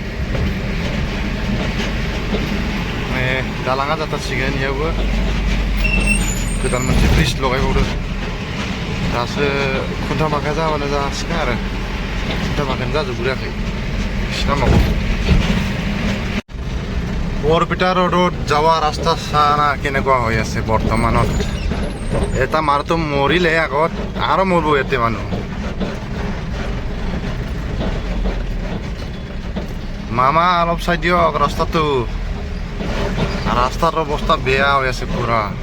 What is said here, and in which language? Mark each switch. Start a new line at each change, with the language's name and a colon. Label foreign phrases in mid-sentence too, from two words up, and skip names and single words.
Bodo: दालाङा जाथारसिगोन बेयावबो गोदान मोनसे ब्रिज लगायबावदों दासो खुन्था माखाया जाबानो जासिगोन आरो खुन्था माखायानो जाजोबग्रोयाखै बिसिना माबा
Assamese: বৰপেটা ৰোডত যাওয়া ৰাস্তা চানা কেনেকুৱা হৈ আছে বৰ্তমানত এটা মানুহটো মৰিলে আগত আৰু মৰিব ইয়াতে মানুহ মামা অলপ চাই দিয়ক ৰাস্তাটো রাস্তার অবস্থা বেয়া হয়ে আছে পুরা